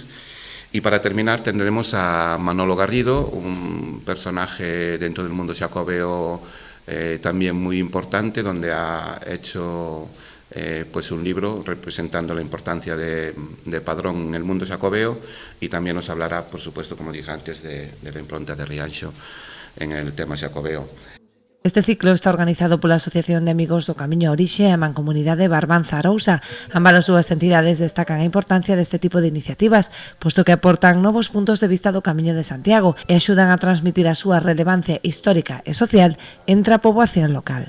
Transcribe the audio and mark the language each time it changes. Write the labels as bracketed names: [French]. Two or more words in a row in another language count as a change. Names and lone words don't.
[Spanish] Y para terminar tendremos a Manolo Garrido, un personaje dentro del mundo xacobeo también muy importante, donde ha hecho pues un libro representando la importancia de Padrón en el mundo xacobeo y también nos hablará, por supuesto, como dije antes, de la impronta de Rianxo en el tema xacobeo. [Galician] Este ciclo está organizado pola Asociación de Amigos do Camiño Orixe e a Mancomunidade Barbanza Arousa. Ambas as súas entidades destacan a importancia deste tipo de iniciativas, posto que aportan novos puntos de vista do Camiño de Santiago e axudan a transmitir a súa relevancia histórica e social entre a poboación local.